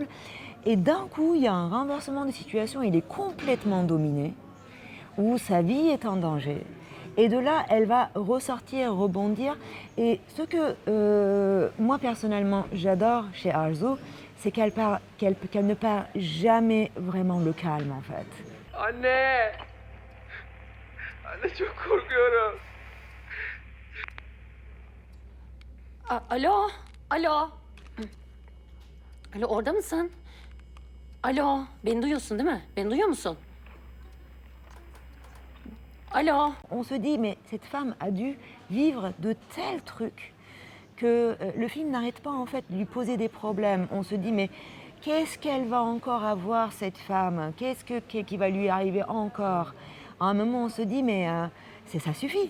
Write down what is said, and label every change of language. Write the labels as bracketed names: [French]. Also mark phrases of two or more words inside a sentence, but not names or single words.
[French] Et d'un coup, il y a un renversement de situation. Il est complètement dominé, où sa vie est en danger. Et de là, elle va ressortir, rebondir. Et ce que moi personnellement j'adore chez Arzu, c'est qu'elle ne perd jamais vraiment le calme en fait. [Turkish] Anne! Anne çok korkuyorum. Alo, alo. Alo, orada mısın? Alo, beni duyuyorsun değil mi? Beni duyuyor musun? Alo. [French] On se dit, mais cette femme a dû vivre de tels trucs que le film n'arrête pas en fait de lui poser des problèmes. On se dit, mais qu'est-ce qu'elle va encore avoir cette femme? Qu'est-ce qui va lui arriver encore? À un moment, on se dit, mais ça suffit.